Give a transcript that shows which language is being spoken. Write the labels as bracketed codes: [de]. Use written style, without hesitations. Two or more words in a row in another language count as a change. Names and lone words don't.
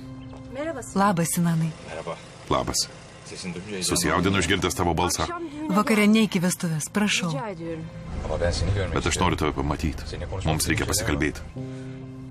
[lt] Labas, Sinanai. [tr] Merhaba. [lt] Labas. [tr] Sesin duyunca heyecanlandım. [lt] Susijaudinu išgirdęs tavo balsą. Vakare neiki vestuvės, prašau. [tr] Ama ben seni görmek [lt] Bet aš noriu tave pamatyti. Mums reikia pasikalbėti.